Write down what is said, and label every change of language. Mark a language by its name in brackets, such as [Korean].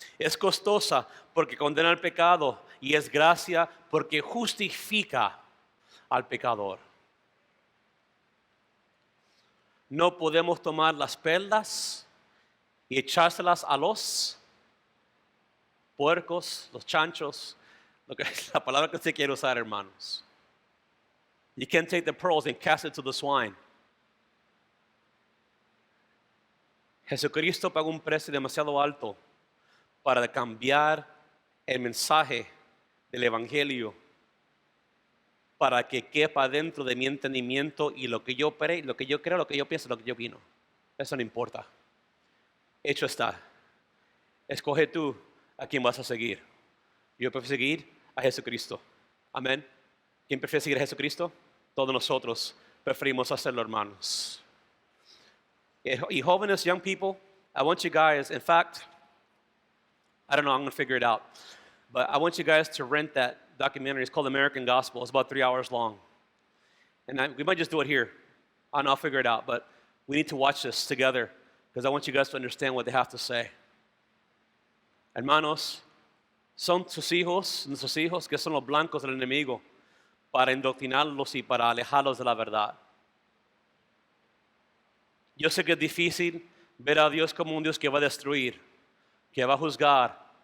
[Spanish] Es costosa porque condena el pecado, y es gracia porque justifica al pecador. No podemos tomar las perlas y echárselas a los puercos, los chanchos, lo que es la palabra que usted quiere usar, hermanos. [English] You can't take the pearls and cast it to the swine. [Spanish] Jesucristo pagó un precio demasiado alto para cambiar el mensaje del Evangelio, para que quepa dentro de mi entendimiento y lo que yo creo, lo que yo pienso, lo que yo opino. Eso no importa. Hecho está. Escoge tú a quién vas a seguir. Yo prefiero seguir a Jesucristo. Amén. ¿Quién prefiere seguir a Jesucristo? Todos nosotros preferimos hacerlo, hermanos. Y jóvenes, [English] young people, I want you guys, in fact, I don't know, I'm going to figure it out. But I want you guys to rent that documentary. It's called American Gospel. It's about 3 hours long. And we might just do it here. I'll figure it out. But we need to watch this together because I want you guys to understand what they have to say. [Spanish] Hermanos, son sus hijos, nuestros hijos, que son los blancos del enemigo, para indoctrinarlos y para alejarlos de la verdad. Yo sé que es difícil ver a Dios como un Dios que va a destruir, que va a juzgar.